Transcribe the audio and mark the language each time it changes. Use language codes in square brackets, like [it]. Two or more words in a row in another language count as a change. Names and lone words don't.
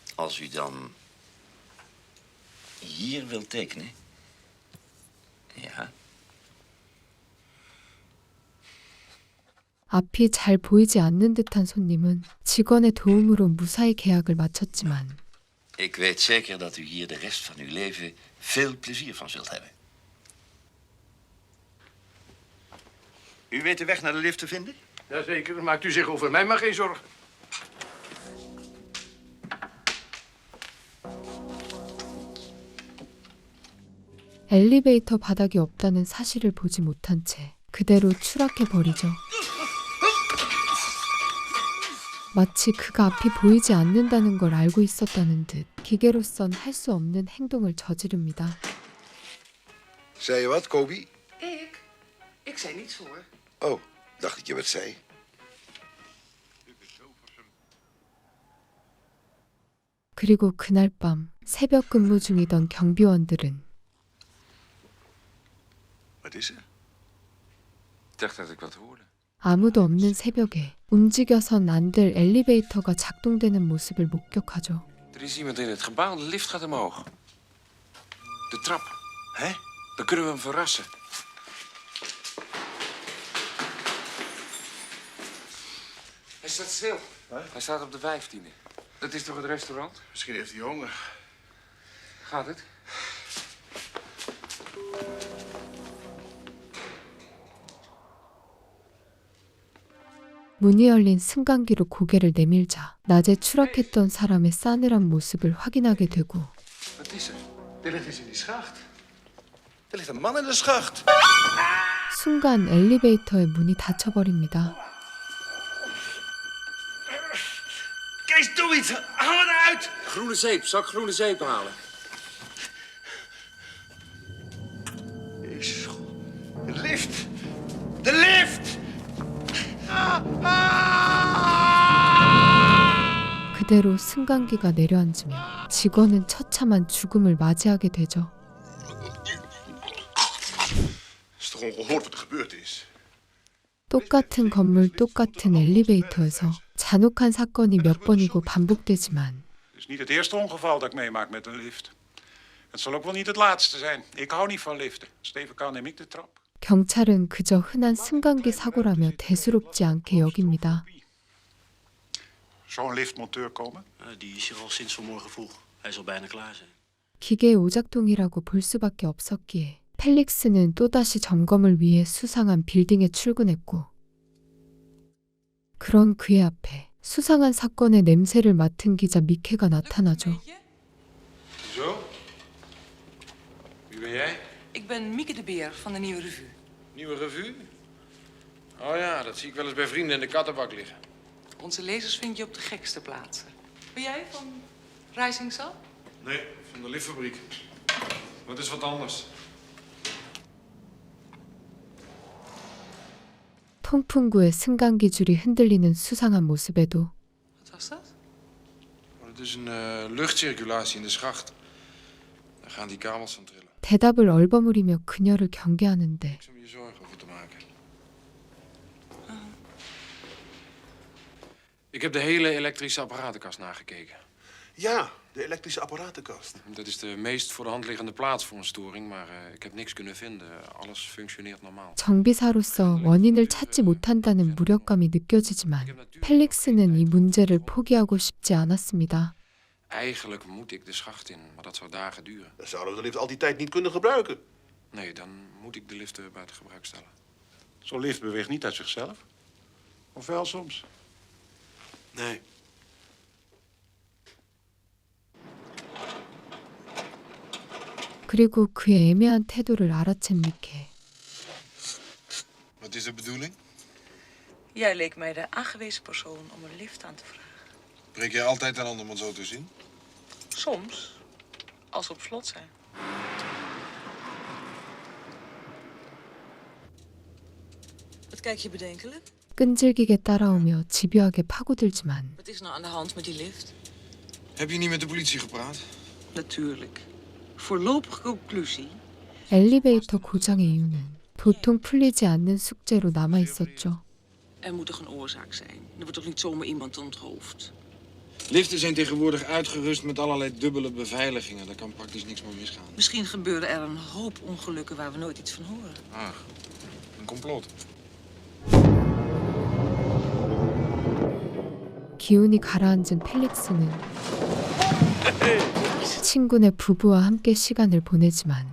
[nl] Als u dan hier wilt tekenen. Ja. [ko] 앞이 잘 보이지 않는 듯한 손님은 직원의 도움으로 무사히 계약을 마쳤지만 [nl] Ik weet zeker dat u hier de rest van uw leven veel plezier van zult hebben. U weet de weg naar de lift te vinden? Jazeker, maakt u zich over mij maar geen zorgen. [ko] 엘리베이터 바닥이 없다는 사실을 보지 못한 채 그대로 추락해 버리죠. 마치 그가 앞이 보이지 않는다는 걸 알고 있었다는 듯 기계로선 할 수 없는 행동을 저지릅니다. [nl] Zei je wat, Kobi? Ik zei niets hoor. Oh, dacht ik je wat zei. [ko] 그리고 그날 밤 새벽 근무 중이던 경비원들은 [nl] Wat is er? Ik dacht dat ik wat hoorde. [ko] 아무도 없는 새벽에 움직여선 안 될 엘리베이터가 작동되는 모습을 목격하죠. [nl] Er is iemand in het gebouw, de lift gaat omhoog. De trap. Hè? Dan kunnen we hem verrassen. Hij staat stil. Hij staat op de 15e. Dat is toch het restaurant? Misschien heeft hij honger. Gaat het? [ko] 문이 열린 승강기로 고개를 내밀자 낮에 추락했던 사람의 싸늘한 모습을 확인하게 되고 [nl] Wat is er? Er ligt iets in die schacht. Er ligt een man in de schacht. [ko] 순간 엘리베이터의 문이 닫혀버립니다. [nl] Kees, doe iets! Haal het eruit! Groene zeep. Zal ik groene zeep halen? Jezus, de lift! De lift! [ko] 그대로 승강기가 내려앉으며 직원은 처참한 죽음을 맞이하게 되죠. [nl] Het is toch ongehoord wat er gebeurd is? [ko] 똑같은 건물 똑같은 엘리베이터에서 잔혹한 사건이 몇 번이고 반복되지만 [nl] Het is niet het eerste ongeval dat ik meemaak met een lift. Het zal ook wel niet het laatste zijn. Ik hou niet van liften. Steven kan neem ik de trap. [ko] 경찰은 그저 흔한 승강기 사고라며 대수롭지 않게 여깁니다. [nl] Zou een liftmonteur komen? Die is hier al sinds vanmorgen vroeg. Hij zal bijna klaar zijn. [ko] 기계 오작동이라고 볼 수밖에 없었기에 펠릭스는 또다시 점검을 위해 수상한 빌딩에 출근했고 그런 그의 앞에 수상한 사건의 냄새를 맡은 기자 미케가 나타나죠. [nl] Zo? Wie ben jij? Ik ben Mieke de Beer van de Nieuwe Revue. Nieuwe revue? Oh ja, dat zie ik wel eens bij vrienden in de kattenbak liggen. Onze lezers vind je op de gekste plaatsen. Ben jij van Rising Sun? Nee, van de liftfabriek. Wat is wat anders? [ko] 통풍구의 승강기 줄이 흔들리는 수상한 모습에도 [nl] Wat was dat? Oh, het is een luchtcirculatie in de schacht. Daar gaan die kabels van trillen. [ko] 대답을 얼버무리며 그녀를 경계하는데 [nl] Niks om je zorgen over te maken. Ik heb de hele elektrische apparatenkast nagekeken. Ja, de elektrische apparatenkast. Dat is de meest voor de hand liggende plaats voor een storing, maar ik heb niks kunnen vinden. Alles functioneert normaal. [ko] 정비사로서 원인을 찾지 못한다는 무력감이 느껴지지만 펠릭스는 이 문제를 포기하고 싶지 않았습니다. [nl] Eigenlijk moet ik de schacht in, maar dat zou dagen duren. Dan zouden we de lift al die tijd niet kunnen gebruiken. Nee, dan moet ik de lift buiten gebruik stellen. Zo'n lift beweegt niet uit zichzelf. Of wel soms? Nee. [ko] 그리고 그의 애매한 태도를 알아챈 미케. [nl] Wat is de bedoeling? Jij leek mij de aangewezen persoon om een lift aan te vragen. Breek jij altijd aan om het zo te zien? Soms, als ze op slot zijn. Wat kijk je bedenkelijk? [ko] 끈질기게 따라오며 집요하게 파고들지만 [nl] Wat is nou aan de hand met die lift? Heb je niet met de politie gepraat? Natuurlijk. Voorlopige conclusie. [ko] 엘리베이터 고장의 이유는 도통 풀리지 않는 숙제로 남아 있었죠. [nl] Er moet toch een oorzaak zijn? Er wordt toch niet zomaar iemand onthoofd? Liften zijn tegenwoordig uitgerust met allerlei dubbele beveiligingen. Daar kan praktisch niks meer misgaan. Misschien gebeuren er een hoop ongelukken waar we nooit iets van horen. Ach, een complot. [ko] 기운이 가라앉은 펠릭스는 친구네 부부와 함께 시간을 보내지만